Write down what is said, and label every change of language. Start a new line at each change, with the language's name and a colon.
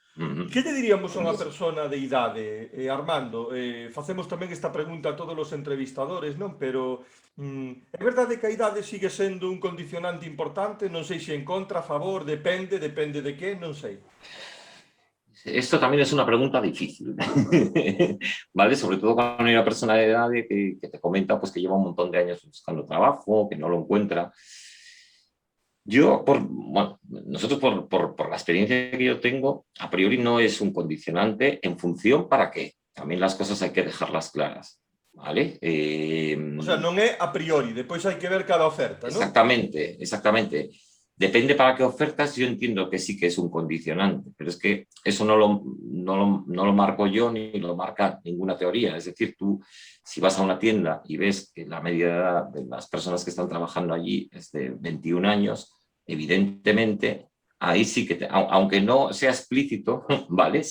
Galician: E que lle diríamos a unha persona de idade, Armando? Facemos tamén esta pregunta a todos os entrevistadores, non? Pero é verdade que a idade sigue sendo un condicionante importante? Non sei se en contra, a favor, depende de que, non sei.
Spanish: Esto también es una pregunta difícil, ¿vale? Sobre todo cuando hay una persona de edad que te comenta pues, que lleva un montón de años buscando trabajo, que no lo encuentra. Bueno, nosotros por la experiencia que yo tengo, a priori no es un condicionante en función para qué. También las cosas hay que dejarlas claras, ¿vale?
Galician: O sea, non é a priori, depois hai que ver cada oferta, non?
Spanish: Exactamente, exactamente. Depende para qué ofertas, yo entiendo que sí que es un condicionante, pero es que eso no lo marco yo ni lo marca ninguna teoría. Es decir, tú si vas a una tienda y ves que la media de edad de las personas que están trabajando allí es de 21 años, evidentemente ahí sí que, aunque no sea explícito, ¿vale?